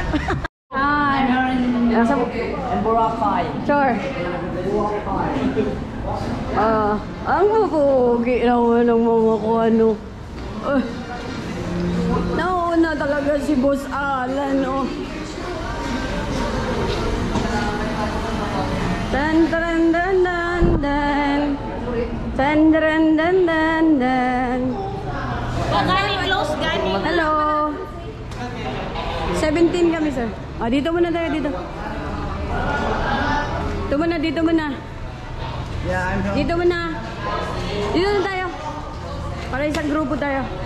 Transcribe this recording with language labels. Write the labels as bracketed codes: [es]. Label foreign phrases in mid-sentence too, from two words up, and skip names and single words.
[tl] Hi. Nasa Boracay. [en] Sure. [tl] Ang mapugi naman ng mga ano. Nauna talaga si Boss Alan, oh. Dan dan dan dan dan. Dan dan dan dan dan. [ceb] Gani close, gani. [tl] Hello. 17 kami, sir. Ah, dito muna tayo, dito. Dito muna. [en] Yeah, I'm [tl] Dito muna. Dito na tayo. Para isang grupo tayo.